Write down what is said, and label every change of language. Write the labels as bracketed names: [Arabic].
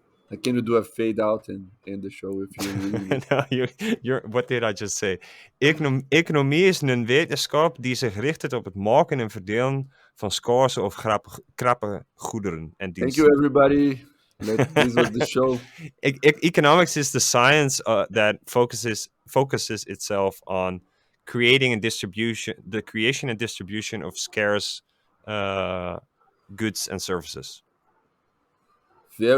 [English] Like, can you do a fade out and end the show if you're reading it? No, what did I just say? [Dutch] Economie is een wetenschap die zich richt op het maken en verdelen van scarce of krappe goederen en [English] Thank you, [Dutch] diensten. [English] everybody. This was the show. Economics is the science that focuses itself on creating and distribution, the creation and distribution of scarce uh, goods and services. Very